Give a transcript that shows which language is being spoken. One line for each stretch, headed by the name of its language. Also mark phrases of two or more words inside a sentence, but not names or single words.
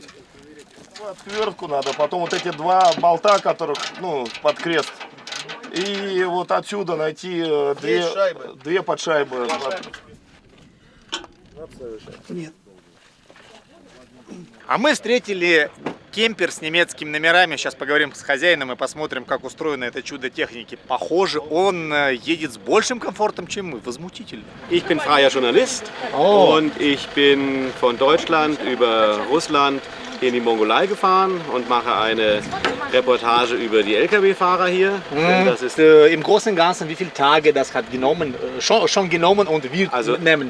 Russian: Отвертку надо, потом вот эти 2 болта, которых, под крест, и вот отсюда найти 2 подшайбы. Нет. А мы встретили кемпер с немецкими номерами. Сейчас поговорим с хозяином и посмотрим, как устроено это чудо техники. Похоже, он едет с большим комфортом, чем мы. Возмутительно.
German: Ich bin freier Journalist und ich bin von Deutschland über Russland in die Mongolei gefahren und mache eine Reportage über die Lkw-Fahrer hier. Das ist Im Großen und Ganzen, wie viele Tage das hat genommen, schon genommen und wird nehmen?